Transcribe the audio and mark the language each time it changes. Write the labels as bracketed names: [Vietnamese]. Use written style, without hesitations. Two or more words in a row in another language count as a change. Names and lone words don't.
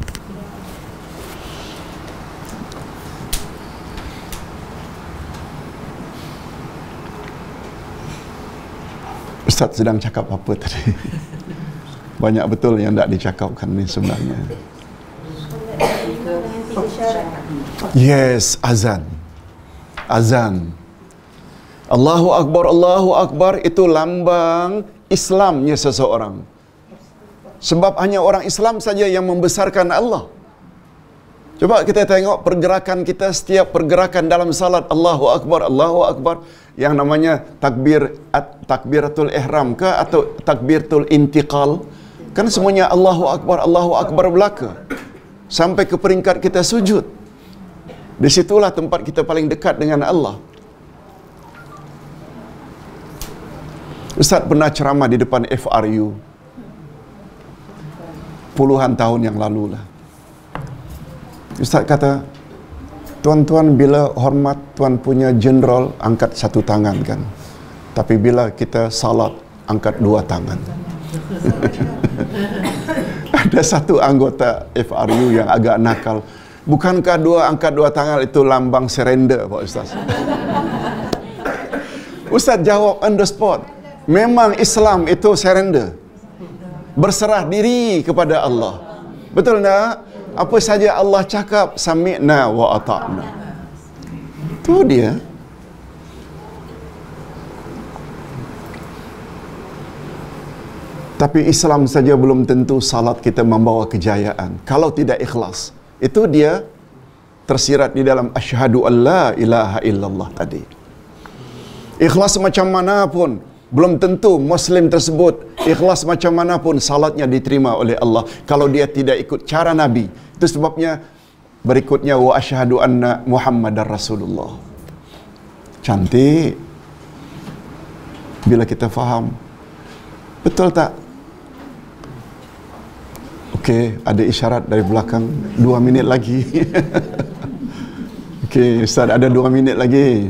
[Malay] Ustaz sedang cakap apa tadi? Banyak betul yang tak dicakapkan ni sebenarnya. Yes, azan. Azan. [Arabic] الله أكبر [Malay] itu lambang Islamnya seseorang. Sebab hanya orang Islam saja yang membesarkan Allah. Coba kita tengok pergerakan kita, setiap pergerakan dalam salat [Arabic] الله أكبر, [Malay] yang namanya [Arabic] تكبيرة الإحرام [Malay] ke atau [Arabic] تكبيرة الانتقال, [Malay] kan semuanya [Arabic] الله أكبر [Malay] belaka sampai ke peringkat kita sujud. Di situlah tempat kita paling dekat dengan Allah. Ustaz pernah ceramah di depan FRU puluhan tahun yang lalu lah. Ustaz kata, tuan-tuan bila hormat tuan punya jeneral angkat 1 tangan kan, tapi bila kita salat angkat 2 tangan. Ada satu anggota FRU yang agak nakal. Bukankah angkat dua tangan itu lambang surrender, Pak Ustaz? Ustaz jawab [English] on the spot. [Malay] Memang Islam itu surrender. Berserah diri kepada Allah. Betul tak? Apa saja Allah cakap, [Arabic] سمعنا وأطعنا. [Malay] Itu dia. Tapi Islam saja belum tentu salat kita membawa kejayaan. Kalau tidak ikhlas. Itu dia tersirat di dalam [Arabic] أشهد أن لا إله إلا الله [Malay] tadi. Ikhlas macam mana pun, belum tentu Muslim tersebut ikhlas macam mana pun salatnya diterima oleh Allah kalau dia tidak ikut cara Nabi. Itu sebabnya berikutnya [Arabic] وأشهد أن محمدا رسول الله. [Malay] Cantik bila kita faham. Betul tak? Okey, ada isyarat dari belakang 2 minit lagi. Okey, Ustaz ada 2 minit lagi.